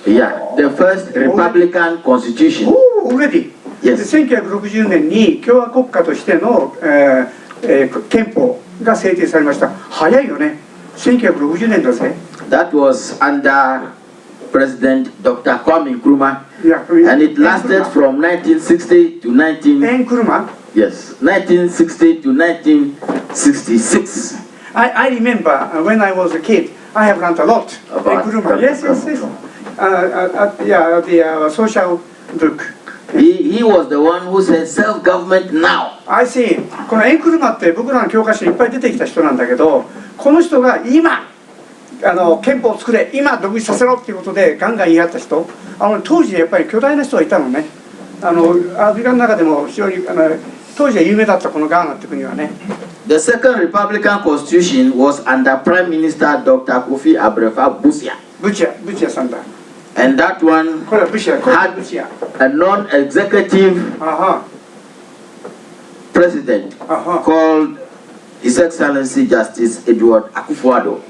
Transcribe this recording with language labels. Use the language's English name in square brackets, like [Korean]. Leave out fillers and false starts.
[English] Yeah, the first Republican constitution. Already. Yes. [Japanese] 1960年に共和国家としての憲法が制定されました。早いよね。1960年だぜ。 [English] That was under President Dr. Kwame Nkrumah. Yeah, and it lasted from 1960 to 1960 to 1966. I remember when I was a kid, I have learned a lot about Nkrumah. Yes. The social book. He was the one who said self-government now. I see. [Japanese] このエンクルマって僕らの教科書にいっぱい出てきた人なんだけど、この人が今憲法を作れ、今独立させろっていうことでガンガン言い張った人、当時やっぱり巨大な人がいたのね。アフリカの中でも非常に当時は有名だったこのガーナって国はね。 [English] The second Republican Constitution was under Prime Minister Dr. Kofi Abrefa Busia. [Japanese] ブチアさんだ。 [English] And that one [Japanese] これはブチア。 [English] had a non-executive president called His Excellency Justice Edward Akufo-Addo.